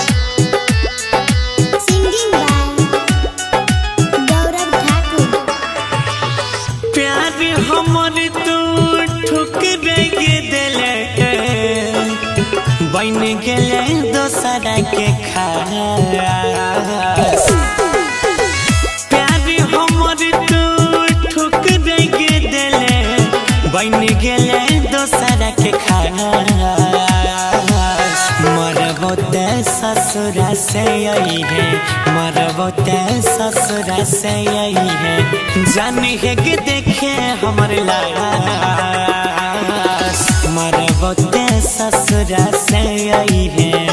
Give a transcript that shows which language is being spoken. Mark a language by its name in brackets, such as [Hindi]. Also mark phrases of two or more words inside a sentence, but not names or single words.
[English] Singing by Gaurav Thakur. [Angika] प्यार हमर तू ठुकरा के दिले बन गेले दोसरा के खास। प्यार हमर तू ठुकरा के दिले बन गेले दोसरा के खास। मरबो ते ससुरा से आई है, मरबो ते ससुरा से आई है, जानी है कि देखे हमर लाश। मरबो ते ससुरा से आई है।